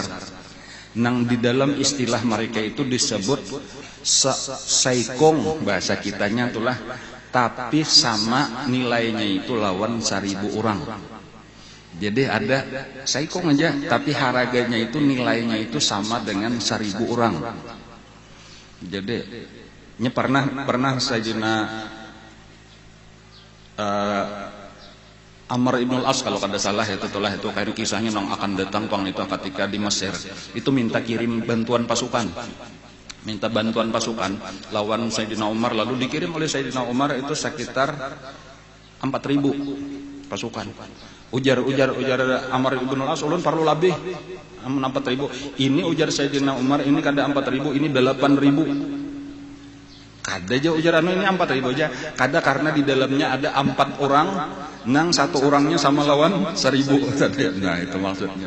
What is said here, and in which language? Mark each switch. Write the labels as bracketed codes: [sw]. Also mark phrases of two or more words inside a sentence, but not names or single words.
[bjn] Nang di dalam istilah mereka itu disebut saikong, bahasa kitanya itulah, tapi sama nilainya itu lawan 1000 orang. Jadi ada saikong aja tapi harganya itu nilainya itu sama dengan 1000 orang. Jadi ini pernah Sayyidina Amr ibn al-As kalau kada salah itu kayak kisahnya nang akan datang pang itu ketika di Mesir itu minta kirim bantuan pasukan, lawan Sayyidina Umar, lalu dikirim oleh Sayyidina Umar itu sekitar 4.000 pasukan. Ujar Amr ibn al-As ulun perlu lebih 4.000. Ini ujar Sayyidina Umar ini kada 4.000, ini 8.000. Kada aja ujar anu ini 4.000 aja. Kada karena di dalamnya ada 4 orang, nang 1 orangnya sama lawan 1.000. Nah itu maksudnya.